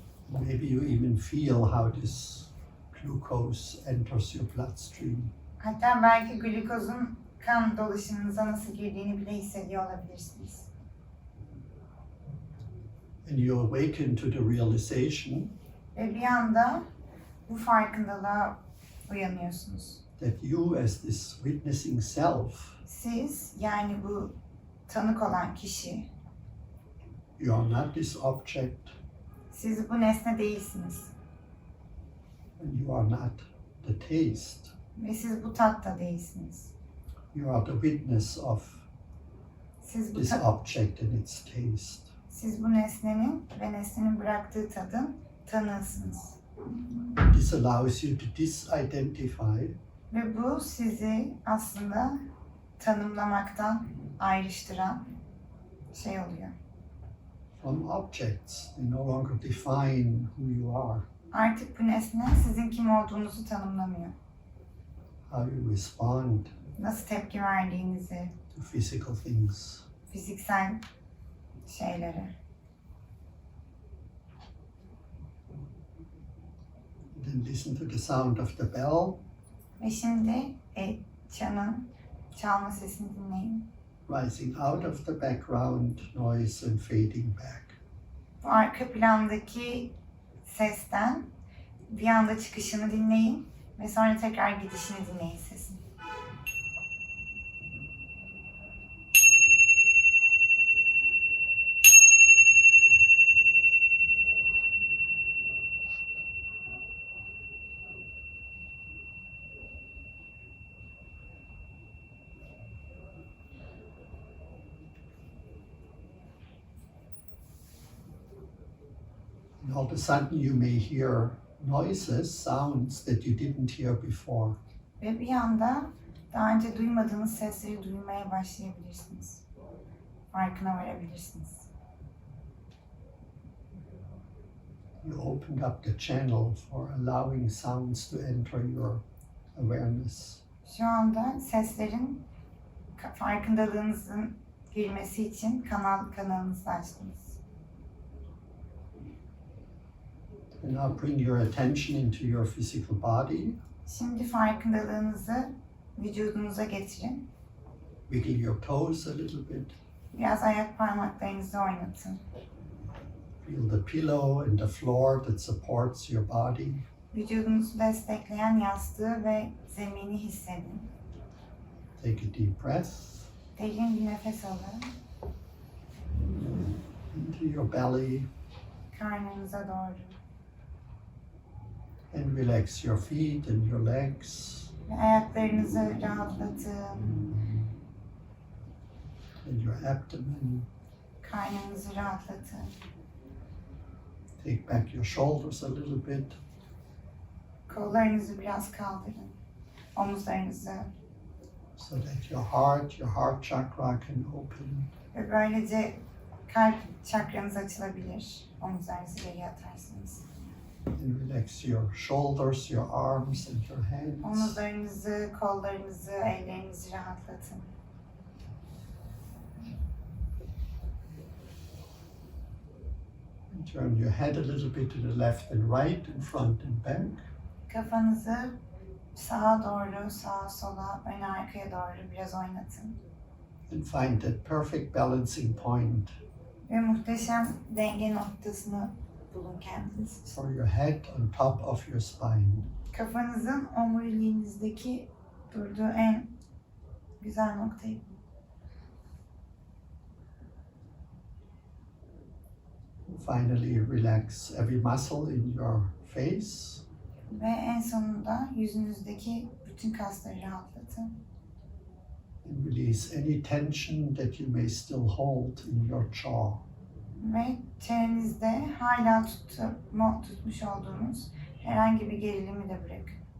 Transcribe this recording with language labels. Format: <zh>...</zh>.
<en>Maybe you even feel how this glucose enters your bloodstream.</en> <tr>Hatta belki glukozun kan dolaşımınıza nasıl girdiğini bile hissediyor olabilirsiniz.</tr> <en>And you awaken to the realization</en> <tr>Ve bir anda bu farkındalığa uyanıyorsunuz.</tr> <en>that you, as this witnessing self,</en> <tr>Siz, yani bu tanık olan kişi,</tr> <en>you are not this object</en> <tr>siz bu nesne değilsiniz.</tr> <en>and you are not the taste.</en> <tr>Ve siz bu tat da değilsiniz.</tr> <en>You are the witness of</en> <tr>Siz bu,</tr> <en>this object and its taste.</en> <tr>siz bu nesnenin ve nesnenin bıraktığı tadın tanığısınız.</tr> <en>This allows you to disidentify</en> <tr>Ve bu sizi aslında tanımlamaktan ayrıştıran şey oluyor.</tr> <en>from objects. They no longer define who you are,</en> <tr>Artık bu nesne sizin kim olduğunuzu tanımlamıyor.</tr> <en>how you respond</en> <tr>Nasıl tepki verdiğinizi,</tr> <en>to physical things.</en> <tr>fiziksel şeylere.</tr> <en>Then listen to the sound of the bell,</en> <tr>Ve şimdi çanın çalma sesini dinleyin.</tr> <en>rising out of the background noise and fading back.</en> <tr>Bu arka plandaki sesten bir anda çıkışını dinleyin ve sonra tekrar gidişini dinleyin sesin.</tr> <en>And all of a sudden you may hear noises, sounds that you didn't hear before.</en> <tr>Ve bir anda daha önce duymadığınız sesleri duymaya başlayabilirsiniz. Farkına varabilirsiniz.</tr> <en>You opened up the channel for allowing sounds to enter your awareness.</en> <tr>Şu anda seslerin farkındalığınızın girmesi için kanalınızı açtınız.</tr> <en>And now bring your attention into your physical body.</en> <tr>Şimdi farkındalığınızı vücudunuza getirin.</tr> <en>Wiggle your toes a little bit.</en> <tr>Biraz ayak parmaklarınızı oynatın.</tr> <en>Feel the pillow and the floor that supports your body.</en> <tr>Vücudunuzu destekleyen yastığı ve zemini hissedin.</tr> <en>Take a deep breath</en> <tr>Derin bir nefes alın.</tr> <en>into your belly</en> <tr>Karnınıza doğru.</tr> <en>and relax your feet and your legs</en> <tr>Ve ayaklarınızı rahatlatın.</tr> <en>and your abdomen.</en> <tr>Karnınızı rahatlatın.</tr> <en>Take back your shoulders a little bit.</en> <tr>Kollarınızı biraz kaldırın. Omuzlarınızı.</tr> <en>So that your heart chakra can open.</en> <tr>Ve böylece kalp çakranız açılabilir. Omuzlarınızı geriye atarsınız.</tr> <en>And relax your shoulders, your arms and your hands.</en> <tr>Omuzlarınızı, kollarınızı, ellerinizi rahatlatın.</tr> <en>And turn your head a little bit to the left and right and front and back.</en> <tr>Kafanızı sağa doğru, sağa sola, öne arkaya doğru biraz oynatın.</tr> <en>And find that perfect balancing point</en> <tr>Ve muhteşem denge noktasını bulun kendiniz.</tr> <en>for your head on top of your spine.</en> <tr>Kafanızın omuriliğinizdeki durduğu en güzel noktayı bulun.</tr> <en>Finally, relax every muscle in your face.</en> <tr>Ve en sonunda yüzünüzdeki bütün kasları rahatlatın.</tr> <en>And release any tension that you may still hold in your jaw.</en> <tr>Ve çenenizde hala tutmuş olduğunuz herhangi bir gerilimi de bırakın.</tr>